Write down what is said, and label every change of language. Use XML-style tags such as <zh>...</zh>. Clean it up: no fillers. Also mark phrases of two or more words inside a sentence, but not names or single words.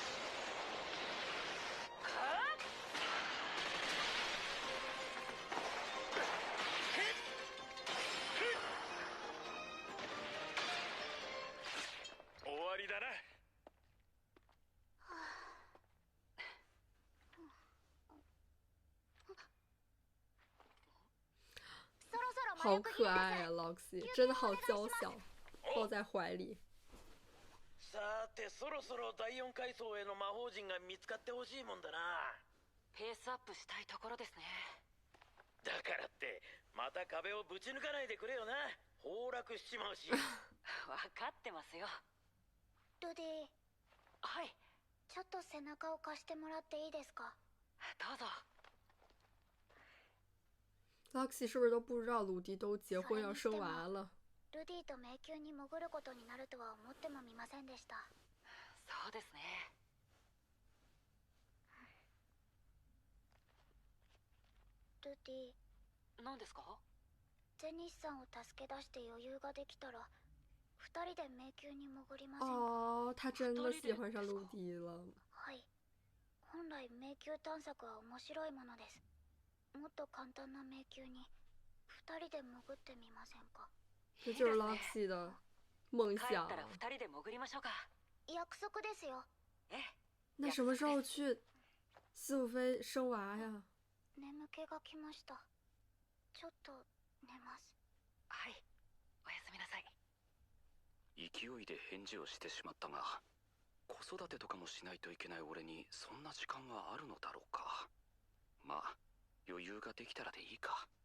<ja>終わりだな。そろそろ魔</ja> <zh>好</zh> <ja>力ヒール</ja> <zh>可愛啊，Loxy 真的好娇小，抱在怀里。</zh> <ja>さてそろそろ第4階層への魔法陣が見つかってほしいもんだな。ペースアップしたいところですね。だからってまた壁をぶち抜かないでくれよな。崩落しちまうし。分かってますよ。ルディ、はい、ちょっと背中を貸してもらっていいですか？どうぞ。</ja> <zh>Loxy 是不是都不知道鲁迪都结婚要生娃了？</zh> <ja>ルディと迷宮に潜ることになるとは思ってもみませんでした。そうですね。ルディ、何ですか？ゼニスさんを助け出して余裕ができたら2人で迷宮に潜りませんか？</ja> <zh>哦，他真的喜欢上鲁迪了。</zh> <ja>はい。本来迷宮探索は面白いものです。もっと簡単な迷宮に2人で潜ってみませんか？</ja> <zh>这就是 Loxy 的梦</zh> <ja>帰</ja> <zh>想</zh> <ja>った。ら2人で潜りましょうか。約束ですよ。ええ。</ja> <zh>那什么时候去四五飞生娃呀？</zh> <ja>眠気がきました。ちょっと寝ます。はい、おやすみなさい。勢いで返事をしてしまったが、子育てとかもしないといけない俺にそんな時間があるのだろうか。まあ余裕ができたらでいいか。</ja>